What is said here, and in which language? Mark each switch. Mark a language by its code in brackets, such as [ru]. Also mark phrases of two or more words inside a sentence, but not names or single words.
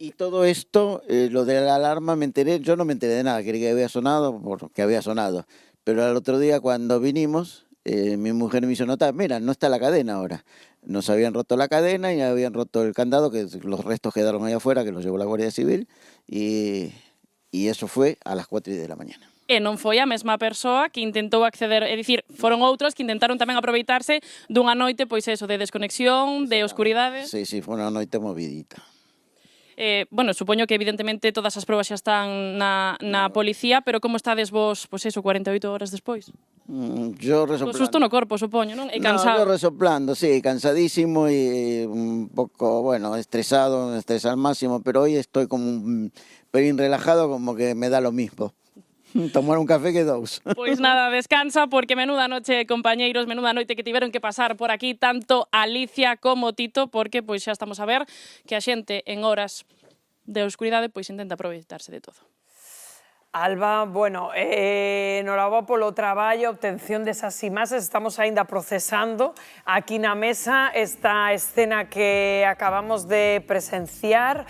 [es] lo de la alarma me enteré, yo no me enteré de nada, creí que había sonado porque había sonado, pero al otro día cuando vinimos, mi mujer me hizo notar, mira, no está la cadena ahora, nos habían roto la cadena y habían roto el candado, que los restos quedaron ahí afuera, que los llevó la Guardia Civil, y eso fue a las 4 de la mañana. [gl] E non foi a mesma persoa que intentou acceder, é dicir, foron outros que intentaron tamén aproveitarse dunha noite, pois eso, de desconexión, de oscuridade. Sí, foi unha noite movidita. Bueno, supoño que evidentemente todas as probas xa están na policía, pero como estades vos, pois eso, 48 horas despois? [es] Yo [gl] O [es] resoplando. [gl] susto no corpo, supoño, non? E [es] No, yo cansado. resoplando, sí, cansadísimo y un poco, bueno, estresado, estrés al máximo, pero hoy estoy como un pelín relajado, como que me da lo mismo. Tomar un café que dos. [gl] Pois nada, descansa, porque [es] menuda noche, [gl] compañeiros, menuda noite que tiveron que pasar por aquí tanto Alicia como Tito, porque pois xa estamos a ver que a xente en horas de oscuridade pois intenta aproveitarse de todo. Alba, bueno, enhorabuá polo traballo, a obtención desas imaxes, estamos aínda procesando aquí na mesa esta escena que acabamos de presenciar.